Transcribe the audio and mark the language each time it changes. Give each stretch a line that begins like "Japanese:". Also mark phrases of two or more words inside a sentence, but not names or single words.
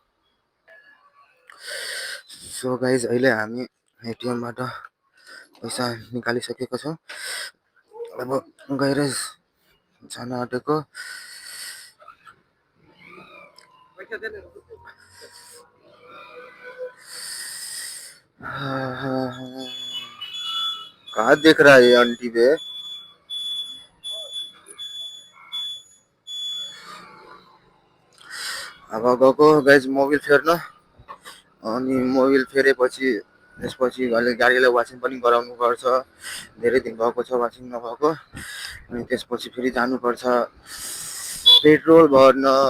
English: so guys
Nepali: अहिले हामी एटिएमबाट पैसा निकालिसकेको छौँ। अब गएर जान आँटेको।
Hindi: कहाँ देख रहा है आंटी बे?
Nepali: अब गएको गाइज मोबिल फेर्न। अनि मोबिल फेरेपछि त्यसपछि गाडीलाई वासिङ पनि गराउनु पर्छ। धेरै दिन भएको छ वासिङ नभएको। अनि त्यसपछि फेरि जानुपर्छ पेट्रोल भर्न।